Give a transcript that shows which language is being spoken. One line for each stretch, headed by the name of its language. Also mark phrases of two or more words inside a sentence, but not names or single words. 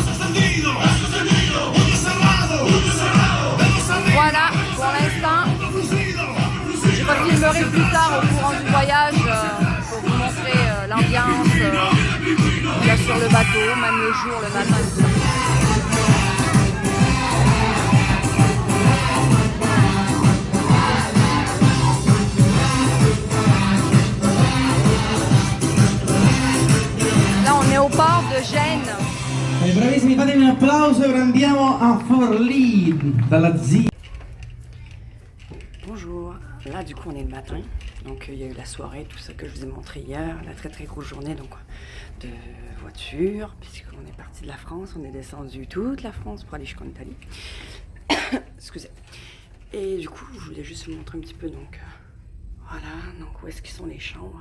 French: Voilà, pour l'instant, je refilmerai plus tard au courant du voyage pour vous montrer l'ambiance qu'il y a sur le bateau, même le jour, le matin, tout ça. Au port de Gênes.
Italian: Bravissimi, fatemi un applauso e andiamo a Forlì dalla zia.
French: Bonjour, là du coup on est le matin, donc il y a eu la soirée, tout ça que je vous ai montré hier, la très grosse journée donc de voiture, puisqu'on est parti de la France, on est descendu toute la France pour aller jusqu'en Italie. Excusez. Et du coup je voulais juste vous montrer un petit peu donc voilà, donc où est-ce qu'ils sont les chambres.